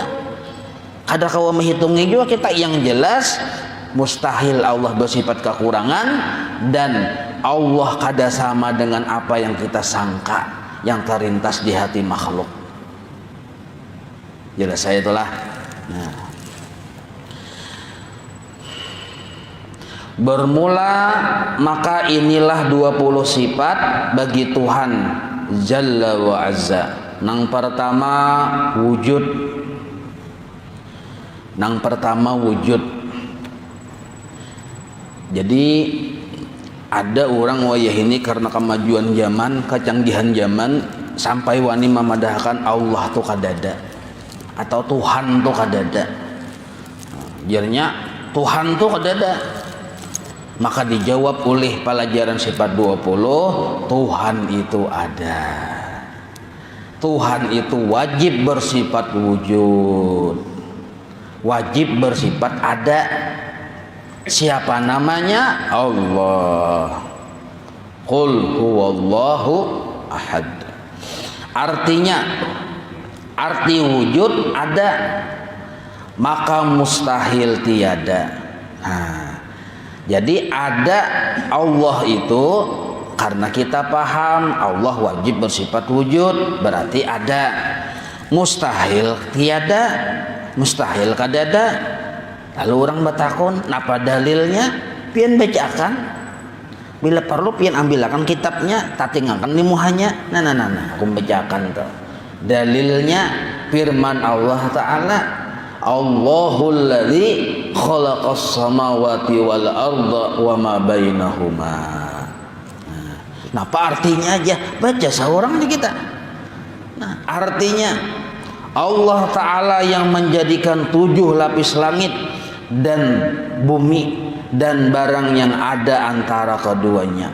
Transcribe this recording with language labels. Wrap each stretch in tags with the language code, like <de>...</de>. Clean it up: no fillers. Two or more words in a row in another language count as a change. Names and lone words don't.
<bjn>Ada kawa menghitungi juga kita, yang jelas mustahil Allah bersifat kekurangan dan Allah kada sama dengan apa yang kita sangka yang terlintas di hati makhluk.</bjn> <id>Jelas saya itulah. Nah. Bermula maka inilah 20 sifat bagi Tuhan</id> <ar>جل وعز.</ar> <bjn>Nang pertama wujud. Nang pertama wujud. Jadi ada orang wayah ini karena kemajuan zaman, kecanggihan zaman, sampai wani memadahkan Allah tuh kadada atau Tuhan tuh kadada. Jarnya Tuhan tuh kadada.</bjn> <id>Maka dijawab oleh pelajaran sifat 20, Tuhan itu ada. Tuhan itu wajib bersifat wujud, wajib bersifat ada. Siapa namanya? Allah.</id> <ar>قل هو الله أحد.</ar> <id>Artinya, arti wujud ada, maka mustahil tiada. Nah, jadi ada Allah itu karena kita paham Allah wajib bersifat wujud, berarti ada.</id> <bjn>Mustahil tiada, mustahil kadada. Lalu orang batakon, napa dalilnya? Pian bacakan. Bila perlu pian ambilakan kitabnya, tatingakan di muhanya. Nah, aku bacakan tuh.</bjn> <id>Dalilnya firman Allah Ta'ala,</id> <ar>الله الذي خلق السماوات والأرض وما بينهما.</ar> <bjn>Nah, apa artinya aja? Baca seorang di kita.</bjn> <id>Nah, artinya Allah Ta'ala yang menjadikan 7 lapis langit dan bumi dan barang yang ada antara keduanya.</id>